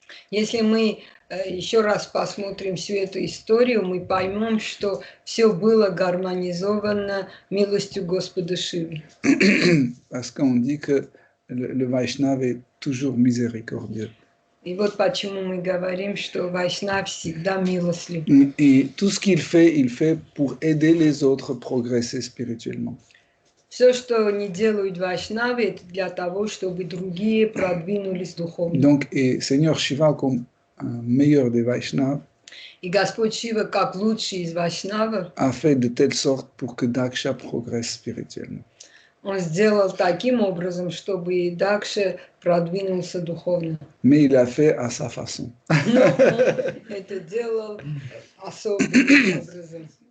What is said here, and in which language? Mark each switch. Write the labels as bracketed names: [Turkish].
[Russian] Если мы еще раз посмотрим всю эту историю, мы поймем, что все было гармонизовано милостью Господа Шивы. [French] Parce qu'on dit que le Vaishnava est toujours miséricordieux. [Russian] И вот почему мы говорим, что Вайшнав всегда милостлив. [French] Et tout ce qu'il fait pour aider les autres à progresser spirituellement. [Russian] Все, что не делают Вайшнавы, это для того, чтобы другие продвинулись духовно. [French] Donc, et Seigneur Shiva, comme un meilleur des Vaishnavas, [Russian] И Господь Шива, как лучший из Вайшнавов, [French] a fait de telle sorte pour que Daksha progresse spirituellement. [Russian] он сделал таким образом, чтобы Дакша продвинулся духовно. [French] Mais il a fait à sa façon. [Russian] Но он это делал особым образом.